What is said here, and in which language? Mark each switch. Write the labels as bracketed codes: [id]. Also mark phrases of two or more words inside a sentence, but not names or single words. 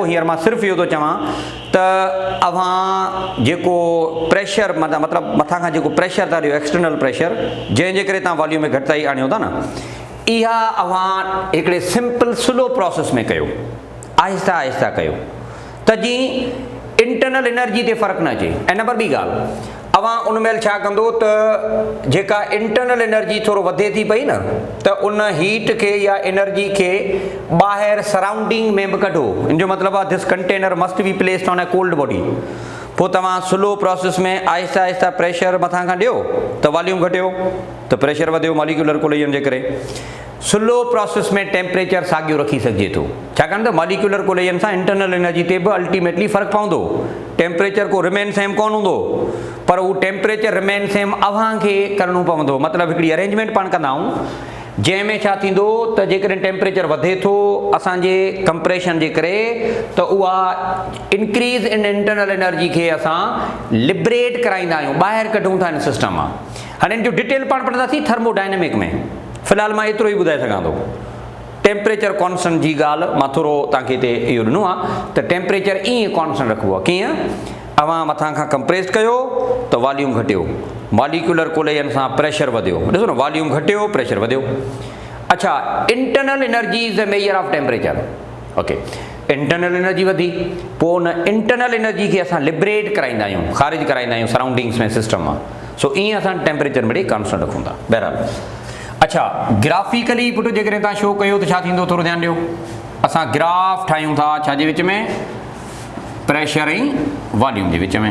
[sd] हींअर मां सिर्फ़ु इहो थो चवां त अवां जेको प्रेशर मतिलबु मथां खां जेको प्रेशर था ॾियो, [en] external pressure, [sd] जंहिंजे करे तव्हां वॉल्यूम में घटिताई आणियो था न, इहा अवां हिकिड़े [en] simple slow process [sd] में कयो, आहिस्ता आहिस्ता कयो, त जीअं [en] internal energy [sd] ते फ़र्क़ु न अचे। ऐं नंबर ॿी ॻाल्हि, अवां उन महिल छा कंदो त जेका [en] internal energy [sd] थोरो वधे थी पई न, त उन हीट खे या एनर्जी खे ॿाहिरि सराउंडिंग में बि कढो। इन जो मतिलबु आहे [en] this container must be placed on a cold body. [sd] पोइ तव्हां [en] slow process [sd] में आहिस्ता आहिस्ता प्रेशर मथां खां ॾियो त वॉल्यूम घटियो त प्रेशर वधियो [en] molecular collision [sd] जे करे। [en] slow process [sd] में टेम्परेचर साॻियो रखी सघिजे थो, छाकाणि त [en] molecular collision [sd] सां [en] internal energy [sd] ते बि अल्टीमेटली फ़र्क़ु पवंदो। टेम्परेचर को [en] remain same [sd] कोन हूंदो, पर उहो [en] temperature remain same [sd] अव्हां खे करिणो पवंदो। मतिलबु हिकिड़ी अरेंजमेंट पाण कंदा आहियूं जैमें छा थींदो त जेकॾहिं टेम्परेचर वधे थो असांजे कंप्रेशन जे करे त उहा [en] increase in internal energy [sd] खे असां लिबरेट कराईंदा आहियूं, ॿाहिरि कढूं था इन सिस्टम मां। हाणे इन जो डिटेल पाण पढ़ंदासीं थर्मोडायनेमिक में। फ़िलहाल मां एतिरो ई ॿुधाए सघां थो। [en] temperature constant [sd] जी ॻाल्हि मां थोरो तव्हांखे हिते इहो ॾिनो आहे त टेम्परेचर ईअं कॉन्स्टेंट रखिबो आहे। कीअं? अवां मथां खां कंप्रेस कयो त वॉल्यूम घटियो, [en] molecular collision [sd] सां प्रेशर वधियो, ॾिसो न वॉल्यूम घटियो प्रेशर वधियो। [en] अच्छा, internal energy is the measure of temperature. [sd] ओके, [en] internal energy [sd] वधी, पोइ उन [en] internal energy [sd] खे असां लिबरेट कराईंदा आहियूं, ख़ारिज कराईंदा आहियूं सराउंडिंग्स में, सिस्टम मां। सो ईअं असां टेम्परेचर मिड़ई कॉन्स्टेंट रखूं था। बहरहाल, अच्छा ग्राफिकली पुटु जेकॾहिं तव्हां शो कयो त छा थींदो, थोरो ध्यानु ॾियो। असां ग्राफ ठाहियूं था छाजे विच में, प्रेशर ऐं वॉल्यूम जे विच में।